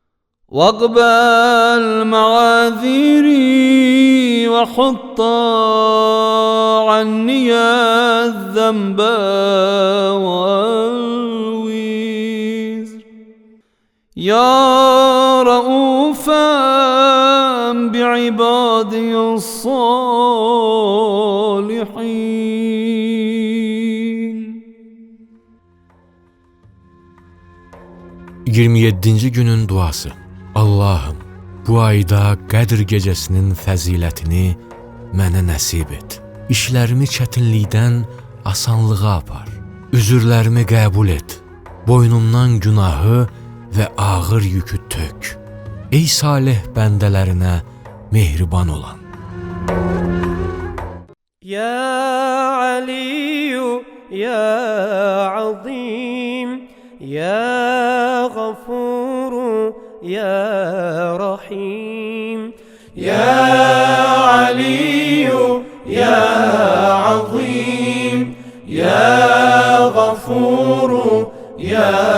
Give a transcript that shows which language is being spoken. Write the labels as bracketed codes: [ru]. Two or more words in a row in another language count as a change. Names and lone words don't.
[ar] واقبل معاذيري وحط عني الذنب والوزر يا رؤوفا بعبادي الصالحين. [az] 27-ci günün duası. Allahım, bu ayda Qədr gecəsinin fəzilətini mənə nəsib et. İşlərimi çətinlikdən asanlığa apar. Üzürlərimi qəbul et. Boynumdan günahı və ağır yükü tök. Ey salih bəndələrinə mehriban olan. [ar] يا علي يا عظيم يا غفور يا رحيم يا علي يا عظيم يا غفور يا